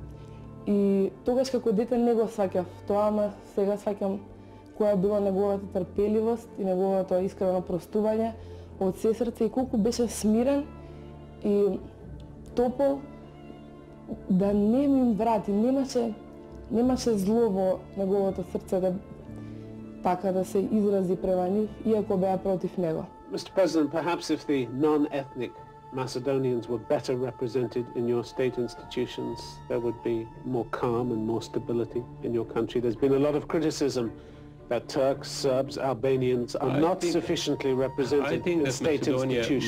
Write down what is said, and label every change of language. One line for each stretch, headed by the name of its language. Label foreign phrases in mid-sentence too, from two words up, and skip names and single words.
Macedonian: И тогаш како дете не го сваќав тоа, ама сега сваќам која била неговата трпеливост и неговото искрено простување од се срце и колку беше смирен и топол да не им врати, немаше зло во неговото срце да така да се изрази према нив, иако беа против него.
English: Mr. President, perhaps if the non-ethnic Macedonians were better represented in your state institutions, there would be more calm and more stability in your country. There's been a lot of criticism that Turks, Serbs, Albanians are not sufficiently represented in state institutions.